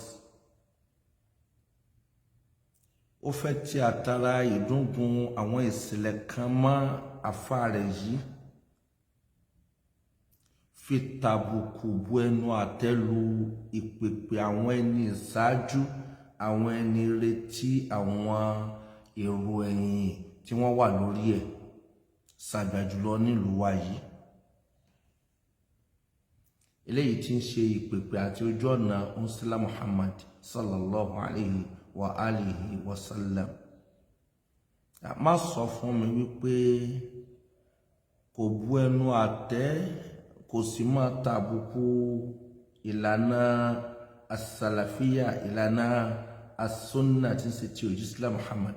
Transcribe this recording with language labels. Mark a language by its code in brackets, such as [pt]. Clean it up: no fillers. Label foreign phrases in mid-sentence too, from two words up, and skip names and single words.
[yo] Ó fẹ́ tí àtàrà ìdúngun àwọn ìṣẹ̀lẹ̀ kan mọ́ àfáà rẹ̀ yìí fi tàbùkù bu ẹnu àtẹ́lu ìpèpè àwọn ẹni ìṣáájú, àwọn ẹni retí, àwọn èrò ẹ̀yìn tí wọ́n wà lórí ẹ̀ ṣàgbàjùlọ nílùú wa yìí. Eléyìí tí ń ṣe ìpèpè àti ojú ọ̀nà Unsila Muhammad [ar] صلى الله عليه وعلى آله وسلم. [yo] Má sọ fún mi wípé kò bu ẹnu àtẹ́, kò sì máa tàbùkù ìlànà as-salafiyya, ìlànà as-sunna tí ń ṣe ti òjíṣẹ́ Muhammad.